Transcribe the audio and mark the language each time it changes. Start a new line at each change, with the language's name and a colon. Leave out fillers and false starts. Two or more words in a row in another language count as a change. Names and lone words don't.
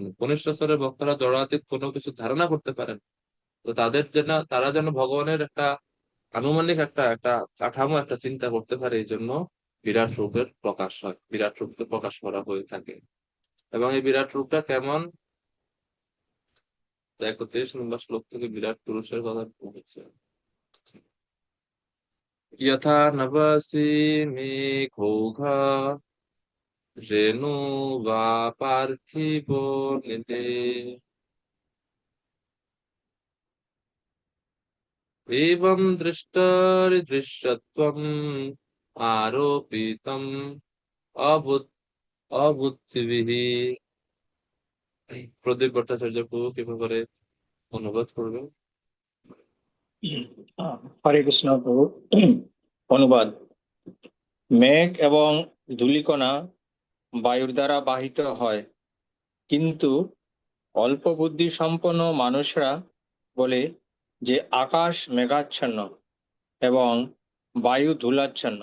Bangla: কনিষ্ঠ স্তরের ভক্তরা জড়াতীত কোনো কিছু ধারণা করতে পারেন, তো তারা যেন ভগবানের একটা আনুমানিক একটা একটা কাঠামো, একটা চিন্তা করতে পারে, এই জন্য বিরাট রূপের প্রকাশ হয়, বিরাট রূপকে প্রকাশ করা হয়ে থাকে। এবং এই বিরাট রূপটা কেমন, 31 নম্বর শ্লোক থেকে বিরাট পুরুষের কথা বলছে।
Sanskrit: यथा नभसि मेघोघा रेणु वा पार्थिवो निले एवं दृष्टरिदृश्यत्वम् आरोपितम् अबुद् অবুদ্ধিবিহি।
Bangla: প্রদীপ ভট্টাচার্য প্রভু কিভাবে করে অনুবাদ করবে? হরে কৃষ্ণ প্রভু। অনুবাদ: মেঘ এবং ধূলিকণা বায়ুর দ্বারা বাহিত হয়, কিন্তু অল্প বুদ্ধি সম্পন্ন মানুষরা বলে যে আকাশ মেঘাচ্ছন্ন এবং বায়ু ধূলাচ্ছন্ন।